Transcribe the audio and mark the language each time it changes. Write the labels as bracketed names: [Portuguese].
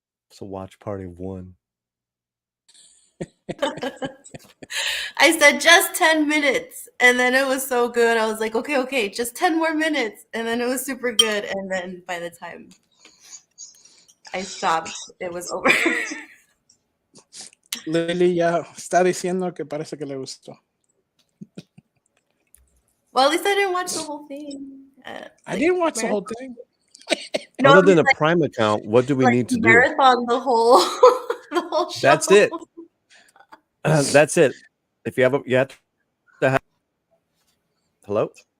[English] It's a watch party of 1. I said just 10 minutes, and then it was so good. I was like, okay, just 10 more minutes, and then it was super good. And then by the time I stopped, it was over. [Spanish] Lily ya está diciendo que parece que le gustó. [English] Well, at least I didn't watch the whole thing. I didn't watch the whole thing. No, Other than a like, Prime account, what do we need to do? marathon the whole the whole show. That's it. That's it. If you have to have. Hello?